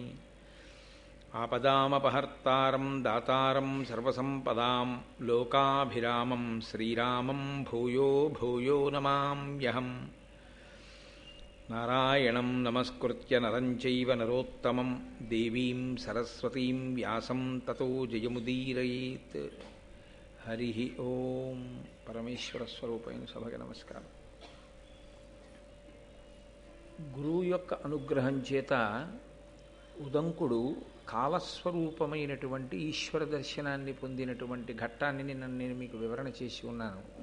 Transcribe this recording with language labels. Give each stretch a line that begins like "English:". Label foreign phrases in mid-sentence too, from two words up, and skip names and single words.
Sanskrit: आपदामपहर्तारं दातारं सर्वसम्पदां लोकाभिरामं श्रीरामं भूयो भूयो नमाम्यहम्। नारायणं नमस्कृत्य नरं चैव नरोत्तमं देवीं सरस्वतीं व्यासं ततो जयमुदीरयेत्। हरिः ओं।
Telugu: పరమేశ్వర స్వరూపైన సభకి నమస్కారం. గురువు యొక్క అనుగ్రహం చేత ఉదంకుడు కాలస్వరూపమైనటువంటి ఈశ్వర దర్శనాన్ని పొందినటువంటి ఘట్టాన్ని నేను మీకు వివరణ చేసి ఉన్నాను.